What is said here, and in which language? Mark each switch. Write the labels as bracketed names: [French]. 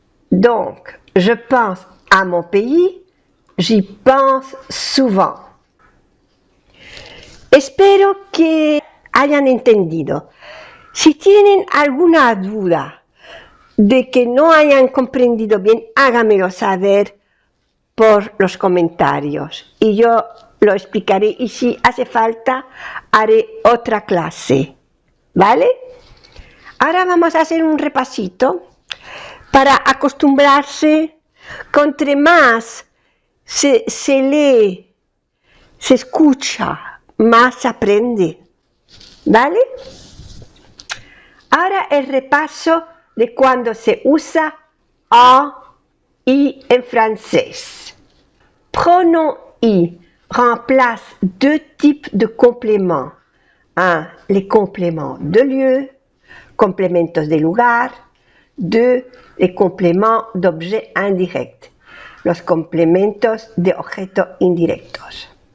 [French] Donc, je pense à mon pays, j'y pense souvent. [Spanish] Espero que hayan entendido. Si tienen alguna duda de que no hayan comprendido bien, háganmelo saber por los comentarios y yo lo explicaré y si hace falta haré otra clase, ¿vale? Ahora vamos a hacer un repasito para acostumbrarse. Contra más se lee, se escucha, más se aprende, ¿vale? Ahora el repaso de cuando se usa a, y en francés. [French] Pronom i remplace deux types de compléments. Un, les compléments de lieu, [Spanish] complementos de lugar. [French] Deux, les compléments d'objets indirects, [Spanish] los complementos de objetos indirectos.